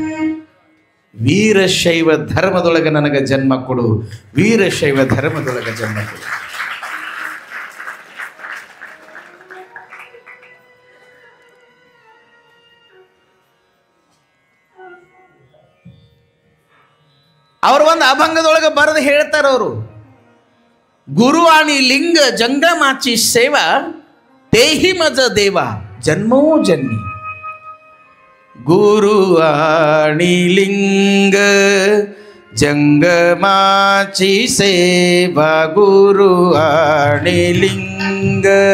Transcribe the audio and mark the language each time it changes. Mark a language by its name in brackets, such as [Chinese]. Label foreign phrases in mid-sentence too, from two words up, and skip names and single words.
[Kannada] ವೀರಶೈವ ಧರ್ಮದೊಳಗೆ ನನಗೆ ಜನ್ಮ ಕೊಡು, ವೀರಶೈವ ಧರ್ಮದೊಳಗೆ ಜನ್ಮ ಕೊಡು. ಅವರು ಒಂದು ಅಭಂಗದೊಳಗೆ ಬರೆದು ಹೇಳ್ತಾರೆ ಅವರು, [Marathi] गुरुवाणी लिंग जंगमाची सेवा तेहि मज देव जन्मो जन्मी. गुरुवाणी लिंग जंगमाची सेवा, गुरुवाणी लिंग